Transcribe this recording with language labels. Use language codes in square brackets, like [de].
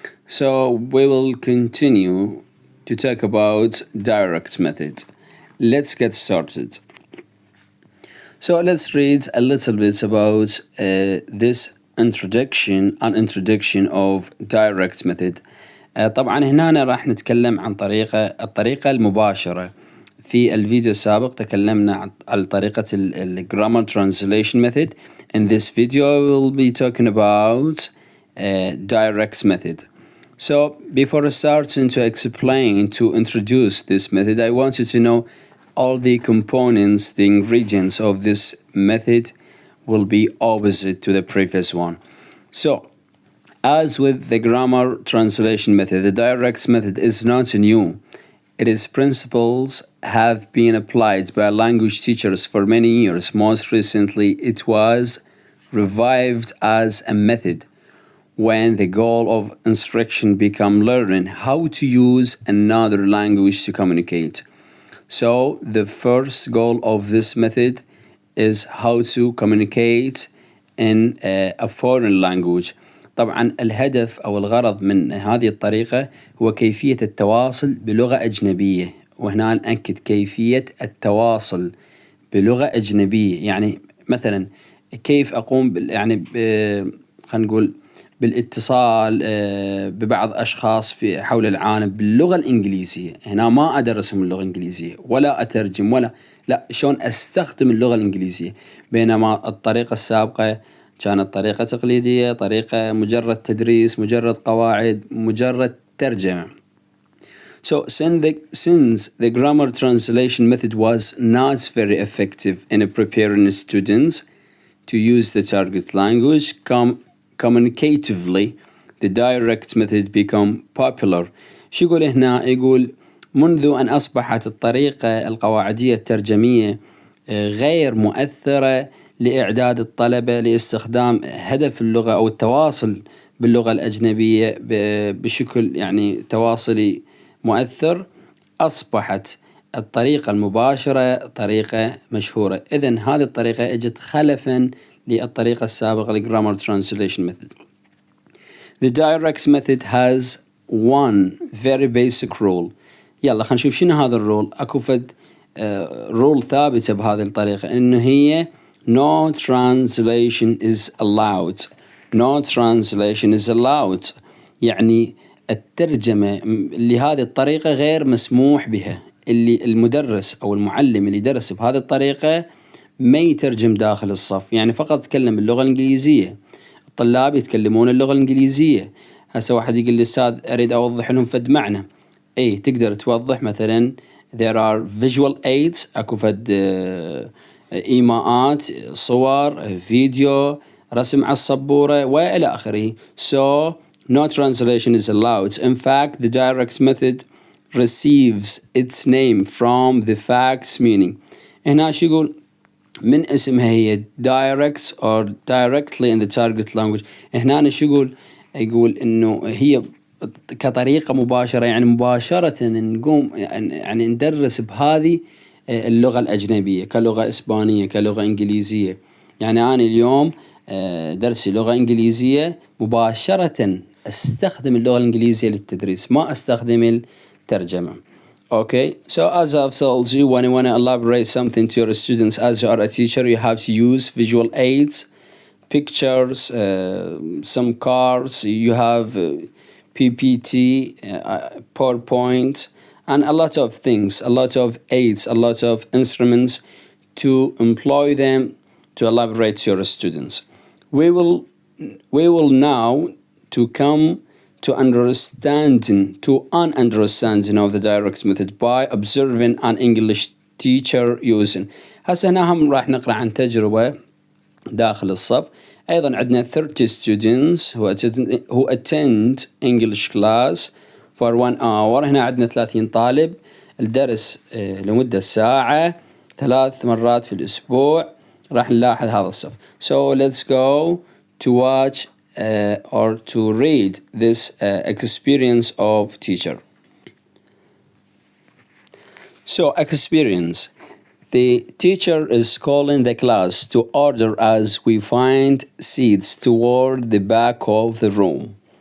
[en] So we will continue to talk about direct method. Let's get started. So let's read a little bit about this introduction of direct method. [ar] طبعا هنا راح نتكلم عن الطريقة المباشرة. في الفيديو السابق تكلمنا عن طريقة grammar translation method. [en] In this video we'll be talking about direct method. So before starting to introduce this method, I want you to know all the components, the ingredients of this method will be opposite to the previous one. So, as with the grammar translation method, the direct method is not new. Its principles have been applied by language teachers for many years. Most recently, it was revived as a method when the goal of instruction became learning how to use another language to communicate. So the first goal of this method is how to communicate in a foreign language. [ar] طبعا الهدف أو الغرض من هذه الطريقة هو كيفية التواصل بلغة أجنبية، وهنا نأكد كيفية التواصل بلغة أجنبية. يعني مثلا كيف أقوم خلينا نقول بالاتصال ببعض أشخاص في حول العالم باللغة الإنجليزية. هنا ما أدرسهم اللغة الإنجليزية ولا أترجم لا، شلون أستخدم اللغة الإنجليزية. بينما الطريقة السابقة كانت طريقة تقليدية، طريقة مجرد تدريس، مجرد قواعد، مجرد ترجمة. [en] So since the grammar translation method was not very effective in preparing students to use the target language communicatively, the direct method become popular. [ar] شو يقول هنا؟ يقول منذ أن أصبحت الطريقة القواعدية الترجمية غير مؤثرة لإعداد الطلبة لاستخدام هدف اللغة أو التواصل باللغة الأجنبية بشكل تواصلي مؤثر، أصبحت الطريقة المباشرة طريقة مشهورة. إذن هذه الطريقة اجت خلفاً للطريقة السابقة grammar translation method. [en] The direct method has one very basic rule. [ar] يلا خلينا نشوف شنو هذا الرول. أكو فد رول ثابتة بهذه الطريقة، إنه هي [en] no translation is allowed. No translation is allowed [ar] يعني الترجمة لهذه الطريقة غير مسموح بها. اللي المدرس أو المعلم اللي درس بهذه الطريقة ما يترجم داخل الصف، يعني فقط يتكلم باللغة الإنجليزية. الطلاب يتكلمون اللغة الإنجليزية. هسه واحد يقول لي أستاذ أريد أوضح لهم فد معنى. تقدر توضح مثلا [en] there are visual aids، [ar] أكو فد إيماءات، صور، فيديو، رسم على السبورة وإلى آخره. [en] So no translation is allowed. In fact, the direct method receives its name from the fact's meaning. [ar] هنا شو يقول؟ من اسمها هي [en] direct or directly in the target language. [ar] هنا شو يقول إنه هي كطريقة مباشرة، يعني مباشرة نقوم يعني ندرس بهذه اللغة الأجنبية كلغة إسبانية كلغة إنجليزية. يعني أنا اليوم درسي لغة إنجليزية، مباشرة استخدم اللغة الإنجليزية للتدريس، ما استخدم الترجمة. [en] Okay, so as I've told you, when you want to elaborate something to your students as you are a teacher, you have to use visual aids, pictures, some cards, you have PPT, PowerPoint, and a lot of things, a lot of aids, a lot of instruments to employ them to elaborate to your students. We will now to come to an understanding of the direct method by observing an English teacher using. [ar] هسه هنا هم راح نقرأ عن تجربة داخل الصف. أيضا عندنا [en] 30 students who attend English class for 1 hour. [ar] هنا عندنا 30 طالب. الدرس لمدة ساعة 3 مرات في الأسبوع. راح نلاحظ هذا الصف. [en] So let's go to watch or to read this experience of teacher. So experience. The teacher is calling the class to order as we find seats toward the back of the room.